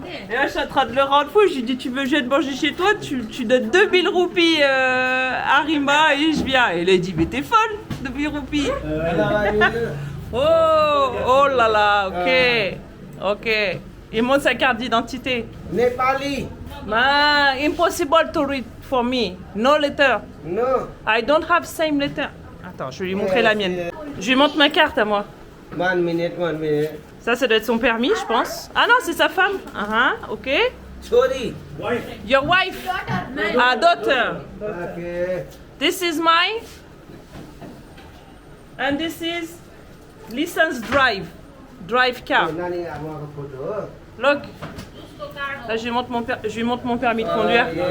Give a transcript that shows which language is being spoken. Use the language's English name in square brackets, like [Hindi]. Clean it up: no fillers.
[French] Et là je suis en train de le rendre fou. Je lui dis tu veux que je vienne manger chez toi, tu donnes 2000 roupies à Rima et je viens. Et là il dit mais t'es folle, 2000 roupies. Oh là là, ok. Il montre sa carte d'identité. [English] Nepali. Impossible to read for me. No letter. No. I don't have same letter. [French] Attends, je vais lui montrer la mienne. Je lui montre ma carte à moi. 1 minute. Ça doit être son permis, je pense. Ah non, c'est sa femme. Ok. [English] Sorry. Your wife. Daughter. Okay. This is mine. And this is license drive. Drive car. Look. [French] Là, je lui montre mon permis de conduire.